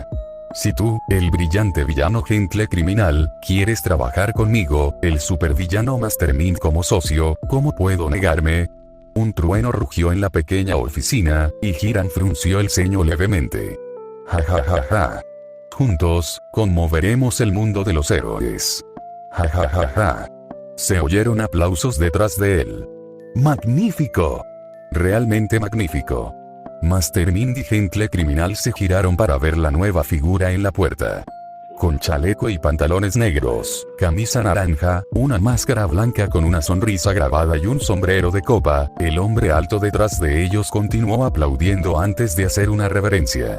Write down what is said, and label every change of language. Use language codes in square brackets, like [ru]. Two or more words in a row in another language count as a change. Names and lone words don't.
[es] Si tú, el brillante villano Gentle criminal, quieres trabajar conmigo, el supervillano Master Mind como socio, ¿cómo puedo negarme? Un trueno rugió en la pequeña oficina, y Hiran frunció el ceño levemente. Ja ja ja ja. Juntos, conmoveremos el mundo de los héroes. Ja ja ja ja. Se oyeron aplausos detrás de él. ¡Magnífico! Realmente magnífico. Master Mind y Gentle criminal se giraron para ver la nueva figura en la puerta. Con chaleco y pantalones negros, camisa naranja, una máscara blanca con una sonrisa grabada y un sombrero de copa, el hombre alto detrás de ellos continuó aplaudiendo antes de hacer una reverencia.